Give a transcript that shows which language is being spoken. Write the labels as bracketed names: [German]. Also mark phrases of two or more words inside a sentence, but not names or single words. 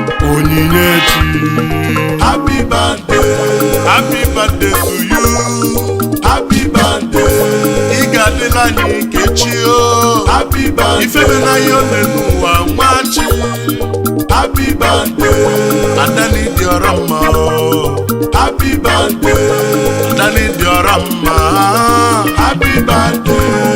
[Igbo] Onyinyechi. [English] Happy birthday. Happy birthday to you. Happy birthday. [Igbo] Ị ga-adịla anyị ka echi o. [English] Happy birthday. [Igbo] Ife dị na ya ole n'ụwa nwa chi. [English] Happy birthday. [Igbo] Ada na ịdị ọrọ mma o. [English] Happy birthday. [Igbo] Ada na ịdị ọrọ mma. [English] Happy birthday.